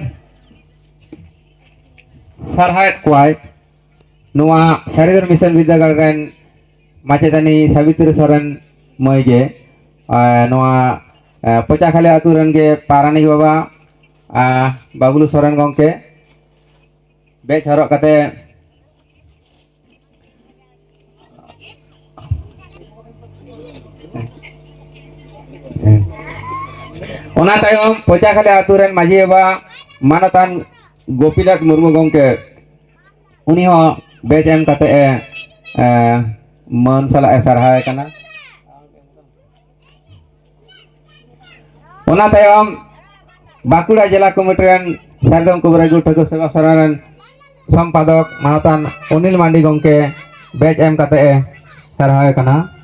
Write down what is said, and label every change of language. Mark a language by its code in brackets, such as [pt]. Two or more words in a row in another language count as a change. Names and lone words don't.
[sat] सरहायत कोआय नोआ सारगर मिशन विद्यागार रेन माचेतानी सावित्री सोरेन मयगे नोआ पचाखाले आतु रेन गे पारानिक बाबा बाबुलु सोरेन गंके बेज हरक कते ओना तायम पचाखाले आतु रेन माजी बाबा मानतान गोपीनाथ मुर्मू गंके उनी हो बेज एम कते मन सला सरहाय कना ओना तायम बाकुड़ा जिला कमिटी रेन सरगम कुबरागु ठाकुर सेवा सरान संपादक मानतान अनिल मांडी गंके बेज एम कते सरहाय कना